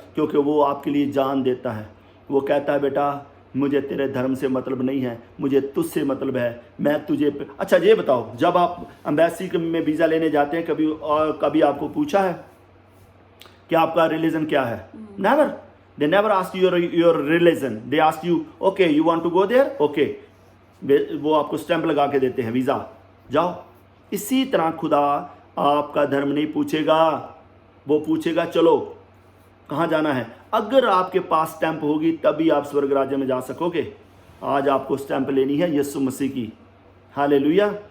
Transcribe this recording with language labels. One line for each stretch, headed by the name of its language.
Hindi: क्योंकि वो आपके लिए जान देता है। वो कहता है बेटा मुझे तेरे धर्म से मतलब नहीं है, मुझे तुझसे मतलब है। मैं तुझे अच्छा ये बताओ, जब आप एम्बेसी में वीज़ा लेने जाते हैं, कभी आपको पूछा है कि आपका रिलीजन क्या है?
English: Never. They never ask you your religion. They ask you, okay, you want to go there? Okay.
Hindi: वो आपको स्टैंप लगा के देते हैं, वीज़ा, जाओ। इसी तरह खुदा आपका धर्म नहीं पूछेगा, वो पूछेगा चलो कहाँ जाना है। अगर आपके पास स्टैंप होगी तभी आप स्वर्ग राज्य में जा सकोगे। आज आपको स्टैंप लेनी है यीशु मसीह की। हालेलुया।